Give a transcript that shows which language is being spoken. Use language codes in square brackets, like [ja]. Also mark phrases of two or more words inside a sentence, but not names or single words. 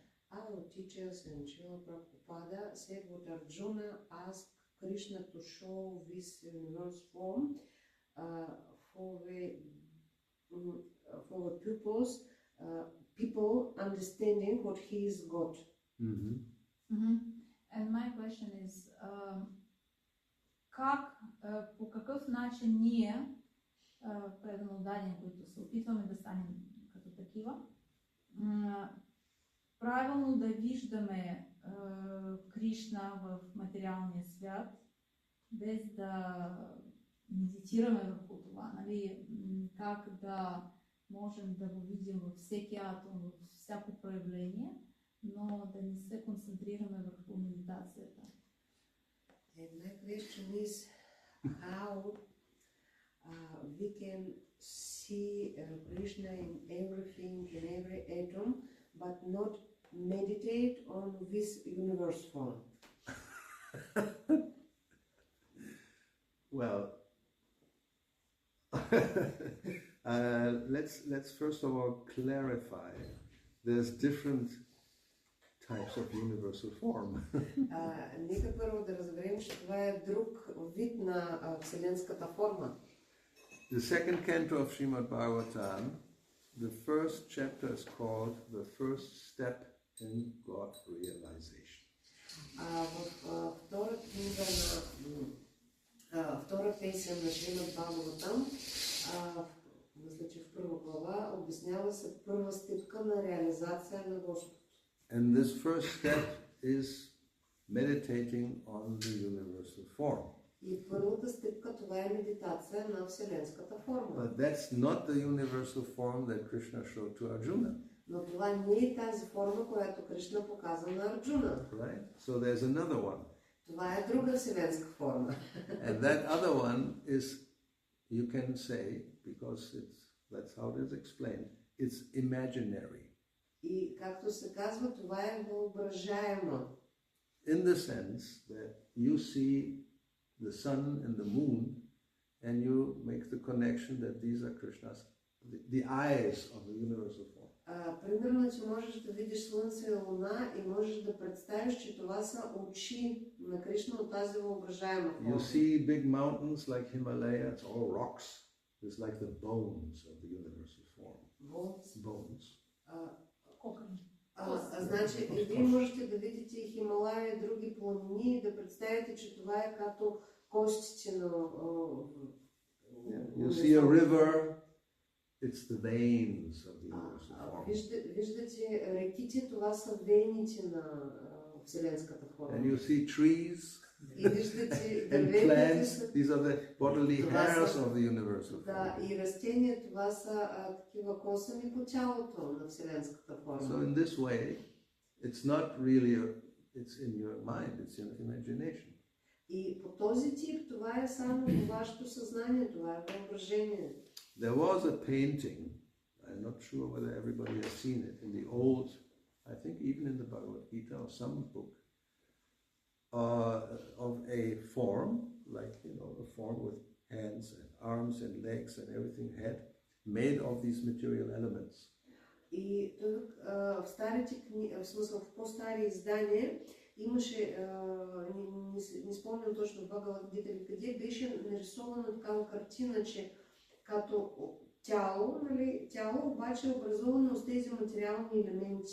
[en] Our teachers and Srila Prabhupada said what Arjuna asked Krishna to show this universe form for the people understanding what he is God. Mm-hmm. Mm-hmm. And my question is, [bg] по какъв начин ние, предано дадени, които се опитваме да станем като такива, правилно да виждаме Кришна в материалния свят, без да медитираме върху това, нали? Как да можем да го видим във всеки атом, във всяко проявление, но да не се концентрираме върху медитацията. [en] And my question is how we can see Krishna in everything, in every atom, but not meditate on this universe form. Well, let's first of all clarify. There's different types of universal form. [bg] Нека първо да разберем, че това е друг вид на вселенската форма. [en] The second canto of Srimad Bhagavatam, the first chapter is called The First Step in God Realization. [bg] Втора книга втора песен на Шримад Бхагаватам, мисля, че в първа глава, обяснява се първа стъпка на реализация на Господ. [en] And this first step is meditating on the universal form. [bg] И първата стъпка това е медитация на вселенската форма. [en] But that's not the universal form that Krishna showed to Arjuna. [bg] Но това не е тази форма, която Кришна показа на Арджуна. [en] Right? So there's another one. [bg] Това е друга вселенска форма. [en] And that other one is, you can say, because that's how it is explained, it's imaginary. [bg] И както се казва, това е въображаемо. [en] In the sense that you see the sun and the moon and you make the connection that these are Krishna's, the eyes of the universal form. [bg] Примерно, че можеш да видиш Слънце и Луна и можеш да представиш, че това са очи на Кришна от тази въображаема форма. [en] You see big mountains like Himalaya, it's all rocks. It's like the bones of the universal form. Bones. [bg] Значи, и вие можете да видите Хималая и други планини и да представите, че това е като костите на... [en] You see a river, it's the veins of the universal form. [bg] Виждате реките, това са вените на вселенската форма. [en] And you see trees [bg] И виждате [en] and [bg] дърветите, [en] plants, these are the bodily hairs of the universal [bg] да, [en] form. [bg] и растения, това са такива косъми по тялото на вселенската форма. [en] So in this way, it's not really, it's in your mind, it's in imagination. [bg] И по този тип, това е само във вашето съзнание, това е въображение. [en] There was a painting, I'm not sure whether everybody has seen it, in the old, I think even in the Bhagavad-gita or some book, of a form, like, you know, a form with hands and arms and legs and everything, head, made of these material elements. [bg] И тук в старите книги, в смисъл в по-стари издания, имаше, не спомням точно в Бхагавад-гита или къде, беше нарисована такава картина, че като тяло, нали, тяло обаче е образувано с тези материални елементи.